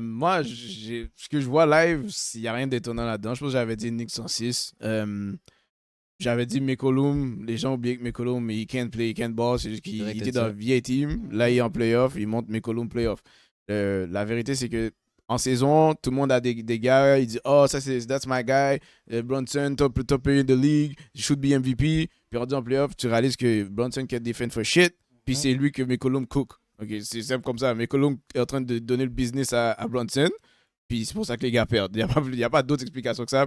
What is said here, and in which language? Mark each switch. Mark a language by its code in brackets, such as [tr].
[fr] Moi, ce que je vois live, il n'y a rien d'étonnant là-dedans. Je pense que j'avais dit Knicks en 6. J'avais dit McCollum. Les gens oublient que McCollum, [en] il can't play, il can't ball. [fr] C'est juste qu'il était dans le vieil team. Là, il est en playoff. Il monte McCollum playoff. La vérité, c'est que en saison, tout le monde a des gars. [en] Il dit, oh, that's my guy. Brunson, top player in the league. He should be MVP. [fr] Puis rendu en playoff, tu réalises que [en] Brunson can't defend for shit. [fr] Puis c'est lui que McCollum cook. Okay, c'est simple comme ça. McCollum est en train de donner le business à Brunson. Puis c'est pour ça que les gars perdent. Il n'y a pas d'autre explication que ça.